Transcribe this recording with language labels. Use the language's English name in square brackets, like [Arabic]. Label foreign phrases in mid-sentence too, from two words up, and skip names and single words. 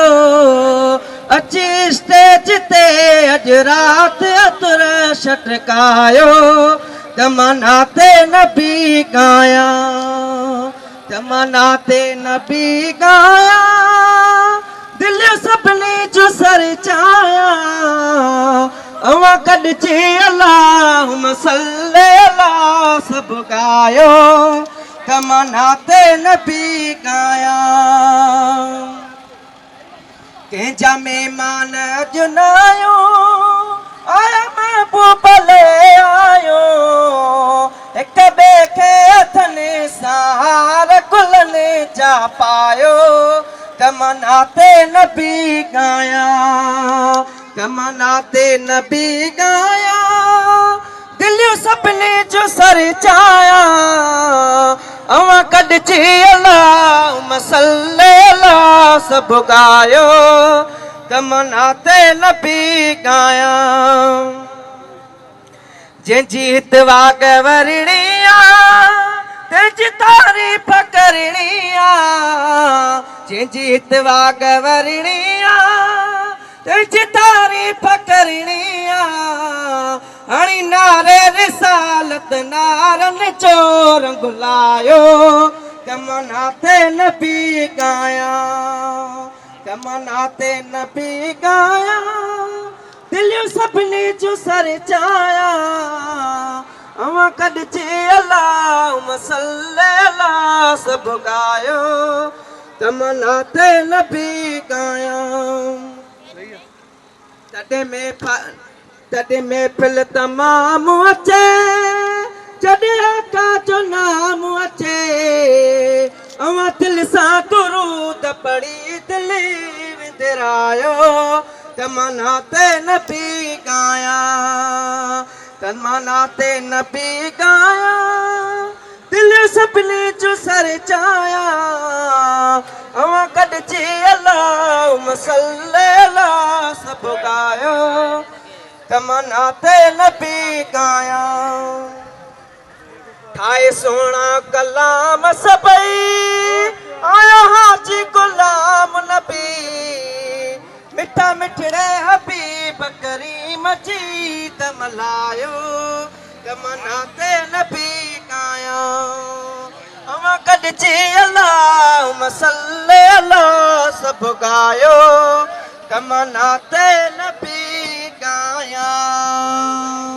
[Sindhi] अची स्टेज ते अॼु राति अतर छटकायो तमन्नाते नबी गाया। तमन्नाते नबी गाया दिल सभिनी जो सर चाया। अवा कॾची [Arabic] اللهم صل على [Sindhi] सब गायो तमन्नाते नबी गाया। कंहिंजा महिमान जुनायो आया महबूब ले आयो। हिक ॿिए खे हथनि सां हार गुलनि जा पायो तमन्नाते नबी गाया। तमन्नाते नबी गाया दिल सभिनी जो सर चाया। अवा कॾची [Arabic] اللهم صل على [Sindhi] सब गायो तमन्नाते नबी गाया। जंहिंजी हितवा गवरणी आ तंहिंजी तारीफ़ करणी आ। जंहिंजी हितवा गवरणी आ तंहिंजी तारीफ़ करणी आ। हणी नारे रिसालत नारन जो रंग लायो तमन्नाते नबी गाया। तमन्नाते नबी गाया दिल सभिनी जो सर चाया। अवा कॾची [Arabic] اللهم صل على [Sindhi] सब गायो तमन्नाते नबी गाया। तॾहिं महफ़िल तमाम अचे जॾहिं आका जो नाम अचे। अवा दिल सां दुरूद पढ़ी दिल विंदरायो तमन्नाते नबी गाया। तमन्नाते नबी गाया दिल सभिनी जो सर चाया। अवा कॾची [Arabic] اللهم صل على [Sindhi] सब गायो तमन्नाते नबी गाया। ठाहे सोना कलाम सभई आया हाजी गुलाम नबी। मिठा मिठड़े हबीब करीम जी दम लायो तमन्नाते नबी गाया। अवा कॾची [Arabic] اللهم صل على [Sindhi] सब गायो तमन्नाते नबी गाया।